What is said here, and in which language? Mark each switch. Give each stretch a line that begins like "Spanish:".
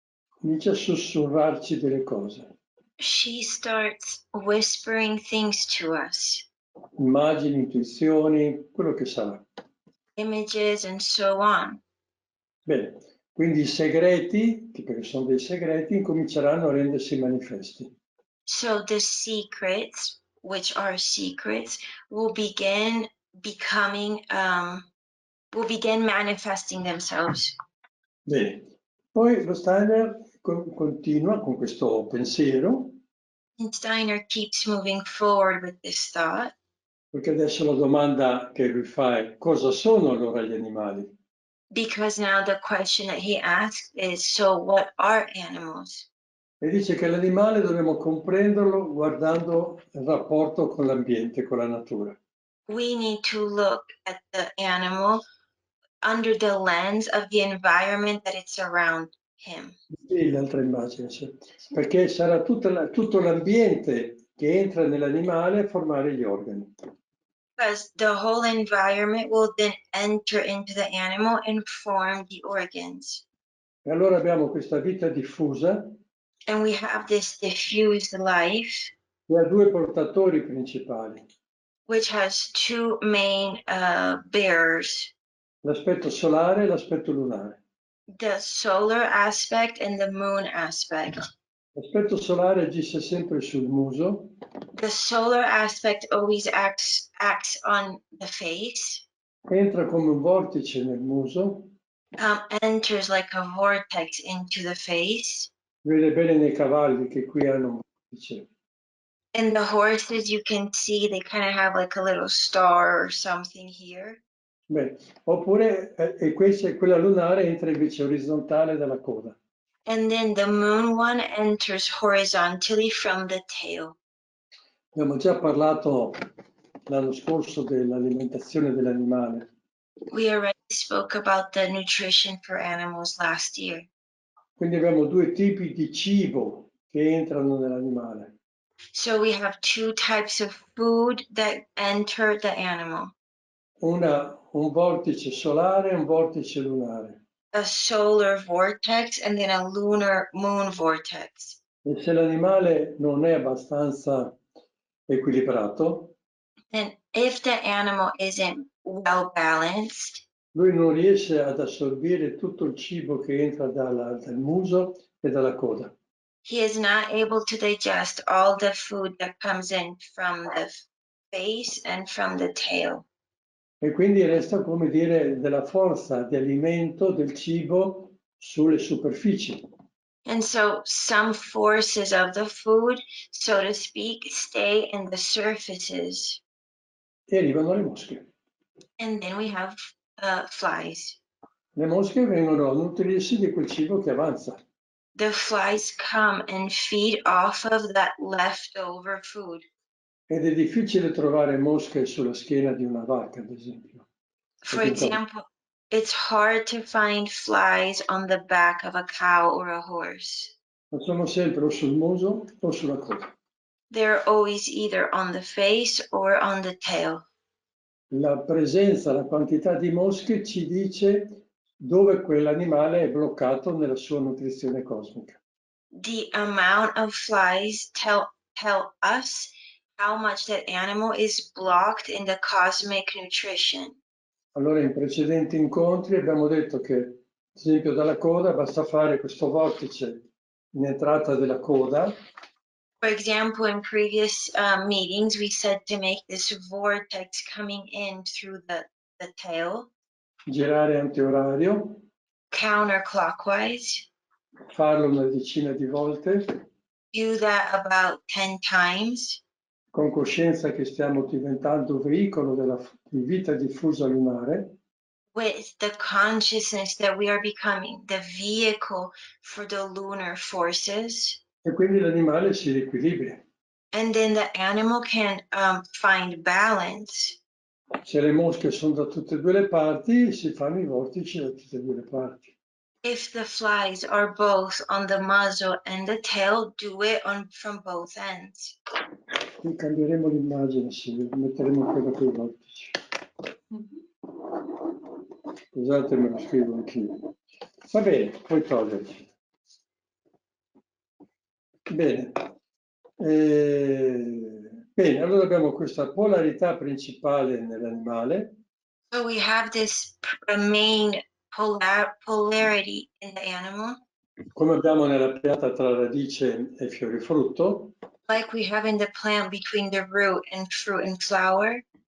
Italian: comincia a sussurrarci delle cose,
English: she starts whispering things to us,
Italian: immagini, intuizioni, quello che sarà.
English: images and so on.
Italian: Bene, quindi i segreti, che perché sono dei segreti, incominceranno a rendersi manifesti.
English: So the secrets, which are secrets, will begin manifesting themselves.
Italian: Bene, poi lo Steiner continua con questo pensiero,
English: And Steiner keeps moving forward with this thought,
Italian: perché adesso la domanda che lui fa è: cosa sono allora gli animali?
English: because now the question that he asks is, so what are animals?
Italian: E dice che l'animale dobbiamo comprenderlo guardando il rapporto con l'ambiente, con la natura.
English: We need to look at the animal under the lens of the environment that it's around him.
Italian: Sì, l'altra immagine, sì. Perché sarà tutto l'ambiente che entra nell'animale a formare gli organi.
English: Because the whole environment will then enter into the animal and form the organs.
Italian: E allora abbiamo questa vita diffusa
English: And we have this diffused life,
Italian: che ha due portatori principali,
English: which has two main bearers,
Italian: l'aspetto solare e l'aspetto lunare.
English: the solar aspect and the moon aspect.
Italian: L'aspetto solare agisce sempre sul muso,
English: The solar aspect always acts on the face,
Italian: entra come un vortice nel muso,
English: enters like a vortex into the face.
Italian: vede bene nei cavalli che qui hanno un vortice.
English: And the horses, you can see they kind of have like a little star or something here.
Italian: Beh, oppure quella lunare entra invece orizzontale dalla coda.
English: And then the moon one enters horizontally from the tail.
Italian: Abbiamo già parlato l'anno scorso dell'alimentazione dell'animale.
English: We already spoke about the nutrition for animals last year.
Italian: Quindi abbiamo due tipi di cibo che entrano nell'animale.
English: So we have two types of food that enter the animal.
Italian: Un vortice solare e un vortice lunare.
English: A solar vortex and then a lunar moon vortex.
Italian: E se l'animale non è abbastanza equilibrato,
English: And if the animal isn't well balanced,
Italian: lui non riesce ad assorbire tutto il cibo che entra dal muso e dalla coda.
English: he is not able to digest all the food that comes in from the face and from the tail.
Italian: E quindi resta, come dire, della forza di alimento del cibo sulle superfici.
English: And so some forces of the food, so to speak, stay in the surfaces.
Italian: E arrivano le mosche.
English: And then we have flies.
Italian: Le mosche vengono a nutrirsi di quel cibo che avanza.
English: The flies come and feed off of that leftover food.
Italian: Ed è difficile trovare mosche sulla schiena di una vacca, ad esempio.
English: For example, it's hard to find flies on the back of a cow or a horse.
Italian: Ma sono sempre o sul muso o sulla coda.
English: They're always either on the face or on the tail.
Italian: La presenza, la quantità di mosche ci dice dove quell'animale è bloccato nella sua nutrizione cosmica.
English: The amount of flies tell us how much that animal is blocked in the cosmic nutrition.
Italian: Allora, in precedenti incontri abbiamo detto che, ad esempio, dalla coda basta fare questo vortice in entrata della coda.
English: For example, in previous meetings, we said to make this vortex coming in through the tail,
Italian: Girare antiorario,
English: counterclockwise.
Italian: farlo una decina di volte,
English: Do that about 10 times.
Italian: con coscienza che stiamo diventando veicolo della vita diffusa lunare.
English: With the consciousness that we are becoming the vehicle for the lunar forces.
Italian: E quindi l'animale si riequilibra.
English: And then the animal can find balance.
Italian: Se le mosche sono da tutte e due le parti, si fanno i vortici da tutte e due le parti.
English: If the flies are both on the muzzle and the tail, do it from both ends.
Italian: Qui cambieremo l'immagine, Silvia, metteremo quella con i vortici. Scusate, me lo scrivo anch'io. Va bene, puoi toglierci. Bene. Bene, allora abbiamo questa polarità principale nell'animale.
English: So we have this main polarity in the animal.
Italian: Come abbiamo nella pianta tra radice e fiorifrutto.
English: Like we have in the plant between the root and fruit and flower.